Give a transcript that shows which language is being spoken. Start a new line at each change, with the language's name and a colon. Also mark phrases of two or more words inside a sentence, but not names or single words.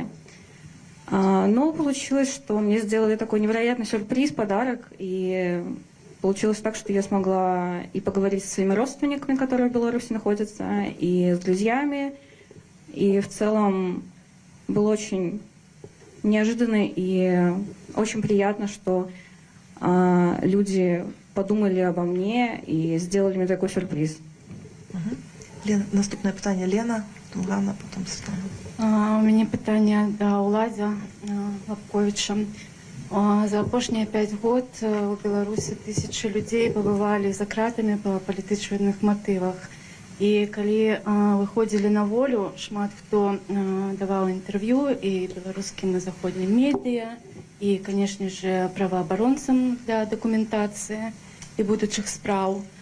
Russian: Но получилось, что мне сделали такой невероятный сюрприз, подарок, и получилось так, что я смогла и поговорить со своими родственниками, которые в Беларуси находятся, и с друзьями, и в целом было очень неожиданно и очень приятно, что люди подумали обо мне и сделали мне такой сюрприз.
Ukrainian: Лена, наступне питання. Лена, потім Ганна, потім Світлана.
Belarusian: У мяне пытанне да Уладзя Лапковіча. За апошнія 5 год у Беларусі тысячы людзей пабывалі за кратамі па палітычных матывах. І калі выходзілі на волю, шмат хто даваў інтэрв'ю і беларускім і заходнім медыа, і, канешне ж, праваабаронцам для дакументацыі і будучых спраў.